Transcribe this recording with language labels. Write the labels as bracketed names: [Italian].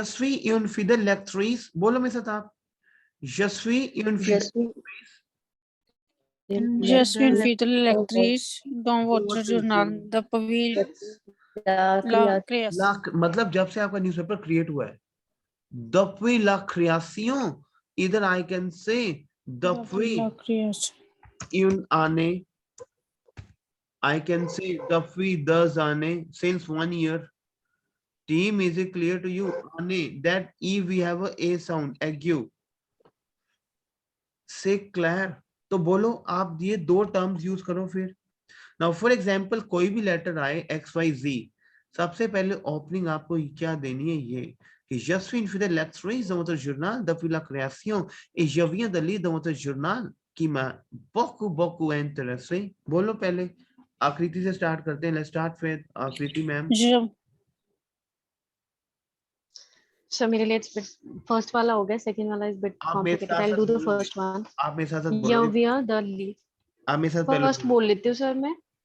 [French] Je suis une fidèle lectrice, [Hindi] बोलो मेरे साथ आप। [French] Je suis une Je fidèle suis Je suis une Fidèle fidèle lectrice dans votre journal depuis la la création création. [Hindi] मतलब जब से आपका newspaper create हुआ है, [French] depuis la création, [Hindi] इधर [English] I can say [French] Depuis la depuis création. une année, [English] I can say [French] depuis 2 années, [English] since 1 year. Team, is it clear to you? Année, that E we have a sound, ague. Say clear. [Hindi] तो बोलो आप ये दो terms use करो फिर। Now for example कोई भी letter आए XYZ, सबसे पहले ओपनिंग आपको क्या देनी है? [French] ये que je suis une fidèle lectrice dans votre journal depuis la création et je viens de lire dans votre journal qui m'a beaucoup intéressé. [Hindi] बोलो पहले, आकृति से स्टार्ट करते हैं। [English] Let's start with Aakriti ma'am. [French] Je, [Hindi] सर मेरे लिए first वाला हो गया, सेकंड वाला [English] is bit [Hindi] आप मेरे [English] Complicated. I will do the [Hindi] बोलोगे, [English] First one. [Hindi] आप मेरे साथ बोलोगे, यविया द लीड, आप मेरे साथ पहले फर्स्ट बोल लेती हूँ सर मैं।